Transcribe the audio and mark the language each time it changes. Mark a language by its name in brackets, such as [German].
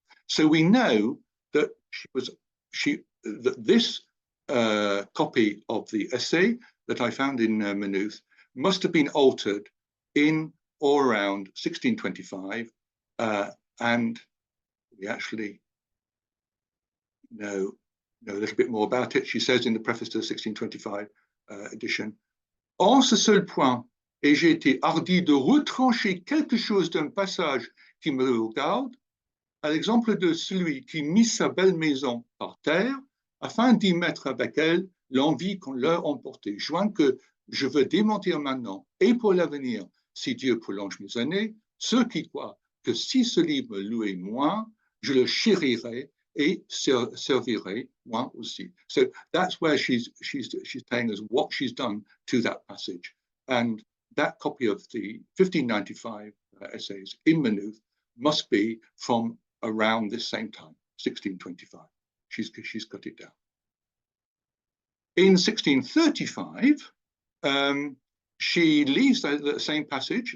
[English] So we know that that this copy of the essay that I found in Maynooth must have been altered in or around 1625, and we actually know a little bit more about it. She says in the preface to the 1625 edition, [French] en ce seul point, et j'ai été hardi de retrancher quelque chose d'un passage qui me regarde, à l'exemple de celui qui mit sa belle maison par terre, afin d'y mettre avec elle l'envie qu'on leur emportait. Joint que je veux démentir maintenant, et pour l'avenir, si Dieu prolonge mes années, ceux qui croient que si ce livre me louait moins, je le chérirai et servirai moi aussi. [English] So that's where she's telling us what she's done to that passage. And that copy of the 1595 essays in Maynooth must be from around this same time, 1625. She's cut it down. In 1635, she leaves the same passage.